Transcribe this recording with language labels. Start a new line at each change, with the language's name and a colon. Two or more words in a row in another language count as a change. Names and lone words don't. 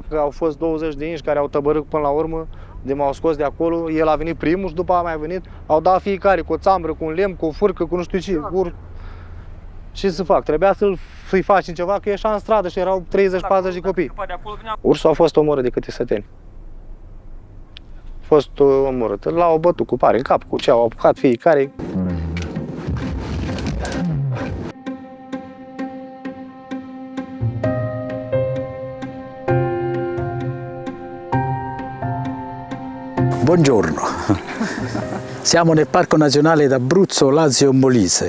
Romanian: Au fost 20 de inși care au tăbărât până la urmă, de m-au scos de acolo, el a venit primul și după a mai venit, au dat fiecare cu o țambră, cu un lemn, cu o furcă, cu nu știu ce. Ce să fac? Trebuia să-i facem ceva, că ieșea în stradă și erau 30-40 de copii. Ursul a fost omorât de câte săteni. A fost omorât. L-au bătut cu pare în cap, cu ce au apucat fiecare.
Italian: Buongiorno, siamo nel Parco Nazionale d'Abruzzo Lazio Molise.